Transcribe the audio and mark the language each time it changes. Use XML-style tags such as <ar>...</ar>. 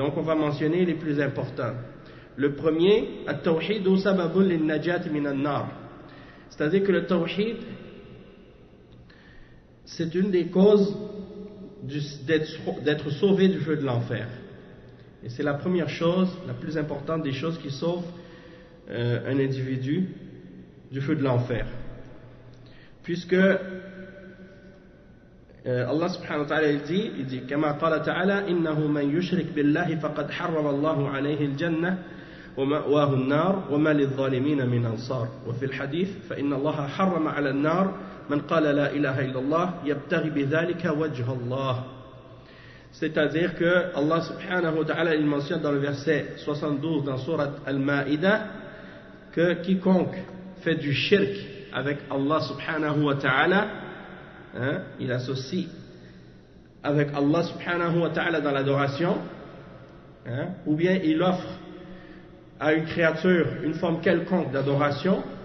<fr>Donc on va mentionner les plus importants. Le premier,</fr> <ar>at-tawhid sababun lin-najat min an-nar.</ar> <fr>C'est-à-dire que le tawhid, c'est une des causes d'être sauvé du feu de l'enfer. Et c'est la première chose, la plus importante des choses qui sauvent un individu du feu de l'enfer, puisque Allah subhanahu wa ta'ala il dit</fr> <ar>كما قال تعالى إنه من يشرك بالله فقد حرم الله عليه الجنة ومأواه النار وما للظالمين من أنصار وفي الحديث فإن الله حرم على النار من قال لا إله إلا الله يبتغي بذلك وجه الله.</ar> <fr>C'est-à-dire que Allah subhanahu wa ta'ala il mentionne dans le verset 72 dans sourate Al-Ma'idah que quiconque fait du shirk avec Allah subhanahu wa ta'ala, il associe avec Allah subhanahu wa ta'ala dans l'adoration, ou bien il offre à une créature une forme quelconque d'adoration,</fr>